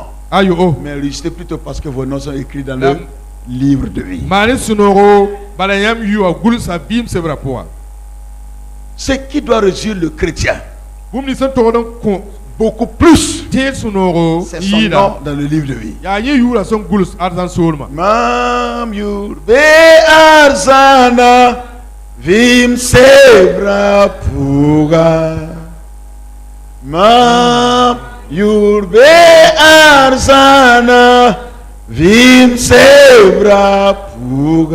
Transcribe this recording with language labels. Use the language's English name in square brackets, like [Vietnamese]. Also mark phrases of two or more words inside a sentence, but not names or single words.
[French] Mais réjouissez plutôt parce que vos noms sont écrits dans le livre de vie. Ce qui doit réjouir le chrétien beaucoup plus, c'est son nom dans le livre de vie. [Mossi] Mam yurbe arzana vim sebra puga. Mam yurbe arzana vim sebra puga.